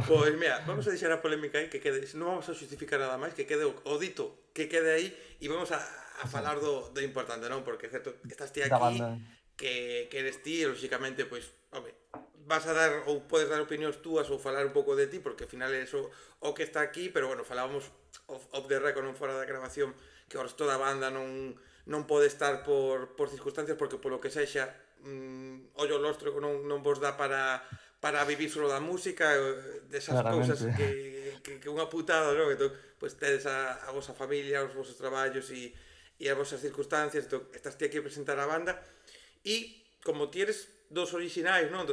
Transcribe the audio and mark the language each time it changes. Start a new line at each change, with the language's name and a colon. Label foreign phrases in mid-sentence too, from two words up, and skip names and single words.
Galician: Pois mira, vamos a deixar a polémica aí que quede, non vamos a xustificar nada máis, que quede o dito, que quede aí e vamos a falar Exacto. do importante, non? Porque é certo, estás ti Da aquí, banda. que eres ti, e lóxicamente, pois, home, vas a dar ou podes dar opinións túas ou falar un pouco de ti, porque ao final é eso o que está aquí, pero bueno, falábamos
English: off the record,
Galician: non fora da grabación, que o resto da banda non pode estar por circunstancias, porque polo que sexa, ollo lostro non vos dá para vivir solo da música, desas cousas Claramente. que unha putada, non? Entón, pois tedes a vosa familia, os vosos traballos e as vosas circunstancias, entón, estás ti aquí a presentar a banda e como ti eres dos orixinais, non?